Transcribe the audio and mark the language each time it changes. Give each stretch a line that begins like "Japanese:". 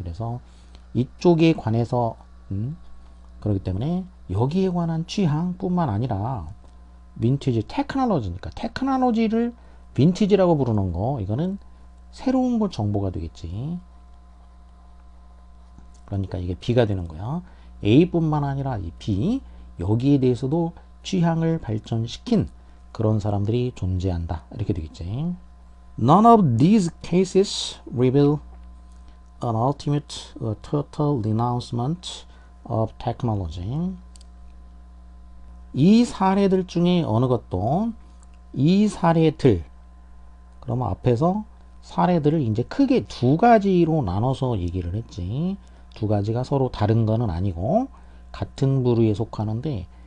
Korean: 그래서 이쪽에 관해서 그렇기 때문에 여기에 관한 취향뿐만 아니라 빈티지 테크놀로지니까 테크놀로지를 빈티지라고 부르는 거, 이거는 새로운 것 정보가 되겠지. 그러니까 이게 B가 되는 거야. A뿐만 아니라 이 B, 여기에 대해서도 취향을 발전시킨 그런 사람들이 존재한다 이렇게 되겠지.
English: None of these cases reveal an ultimate or total renouncement of technology.
Korean: 이 사례들 중에 어느 것도, 이 사례들, 그러면 앞에서 사례들을 이제 크게 두 가지로 나눠서 얘기를 했지. 두 가지가 서로 다른 거는 아니고 같은 부류에 속하는데